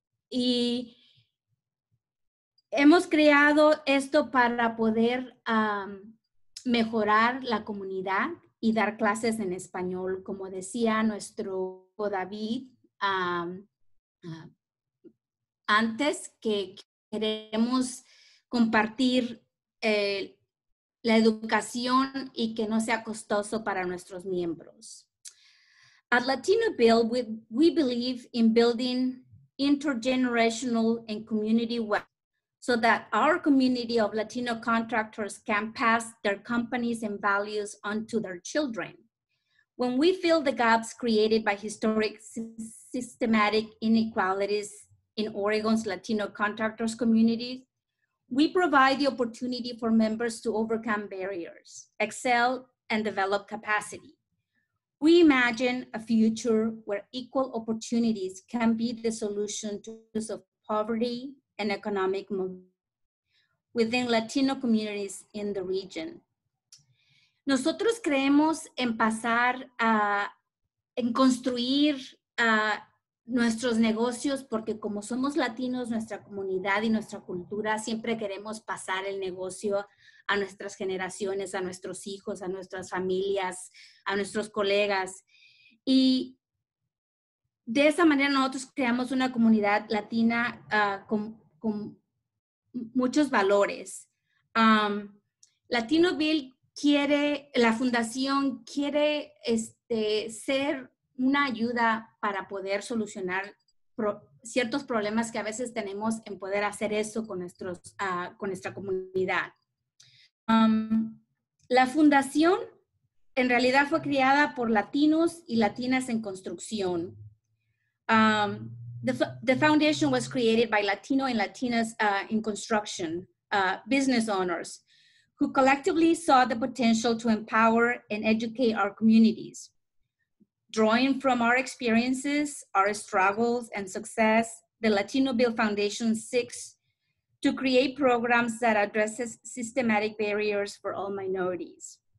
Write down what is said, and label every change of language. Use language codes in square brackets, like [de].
[es] Y hemos creado esto para poder mejorar la comunidad y dar clases en español, como decía nuestro David antes, que queremos compartir la educación y que no sea costoso para nuestros miembros. [en] At LatinoBuilt, we believe in building intergenerational and community wealth so that our community of Latino contractors can pass their companies and values on to their children. When we fill the gaps created by historic systematic inequalities in Oregon's Latino contractors communities, we provide the opportunity for members to overcome barriers, excel, and develop capacity. We imagine a future where equal opportunities can be the solution to issues of poverty and economic mobility within Latino communities in the region. [es] Nosotros creemos en pasar en construir nuestros negocios, porque como somos latinos, nuestra comunidad y nuestra cultura, siempre queremos pasar el negocio a nuestras generaciones, a nuestros hijos, a nuestras familias, a nuestros colegas. Y de esa manera nosotros creamos una comunidad latina con muchos valores. LatinoBuilt la fundación quiere ser una ayuda para poder solucionar ciertos problemas que a veces tenemos en poder hacer eso con nuestra comunidad. La fundación en realidad fue creada por latinos y latinas en construcción. [en] The foundation was created by Latino and Latinas in construction, business owners, who collectively saw the potential to empower and educate our communities. Drawing from our experiences, our struggles, and success, the LatinoBuilt Foundation seeks to create programs that addresses systematic barriers for all minorities.